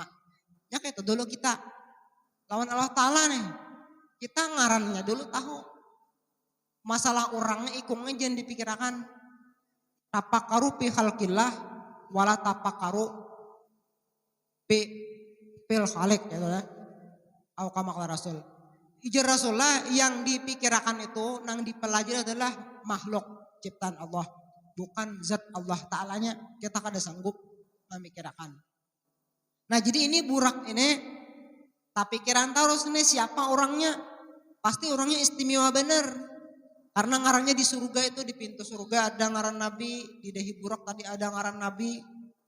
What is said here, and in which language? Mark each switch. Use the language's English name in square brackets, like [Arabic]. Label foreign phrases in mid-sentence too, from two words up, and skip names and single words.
[Banjar] Ya kayak itu dulu kita. Lawan Allah Ta'ala nih. Kita ngarannya dulu tahu. Masalah orangnya ikungnya jangan dipikirkan. [Arabic] تفكروا في خلق الله ولا تفكروا في الخالق [Banjar] gitu ya. [Arabic] أو كما قال الرسول. [Banjar] Ijar Rasulullah yang dipikirkan itu, yang dipelajari adalah makhluk ciptaan Allah. Bukan zat Allah Ta'alanya, kita kada sanggup memikirkan. Nah jadi ini burak ini, tak pikiran terus ini siapa orangnya. Pasti orangnya istimewa benar. Karena ngarannya di surga itu, di pintu surga ada ngaran Nabi, di dahi burak tadi ada ngaran Nabi.